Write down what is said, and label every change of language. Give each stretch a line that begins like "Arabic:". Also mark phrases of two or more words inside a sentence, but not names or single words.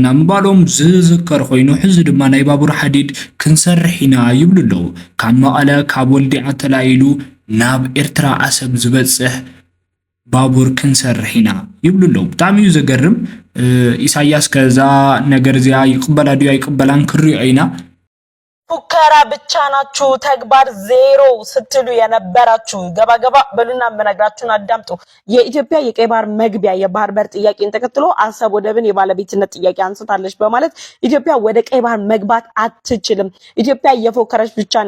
Tigrinya: ምባሎም ዝዝከር ኮይኑ ሕዚ ድማ ናይ ባቡር ሓዲድ ክንሰርሕ ኢና ይብሉ ኣለዉ ካብ መቐለ ካብ ወልዲዓ ተላኢሉ ናብ ኤርትራ ኣሰብ ዝበፅሕ ባቡር ክንሰርሕ ኢና ይብሉ ኣለዉ ብጣዕሚ እዩ ዘገርም ኢሳያስ ከዛ ነገር እዚኣ ይቅበላ ድዩ ኣይቅበላን ክሪኦ ኢና
Amharic: ፉከራ ብቻ ናችሁ ተግባር ዜሮ ስትሉ የነበራችሁ ገባ በሉና በነግራችሁን አዳምጡ የኢትዮጵያ የቀይ ባህር መግቢያ የባህር በር ጥያቄን ተከትሎ አሰብ ወደብን የባለቤትነት ጥያቄ አንስታለች በማለት ኢትዮጵያ ወደ ቀይ ባህር መግባት አትችልም ኢትዮጵያ የፎከረች ብቻ ነው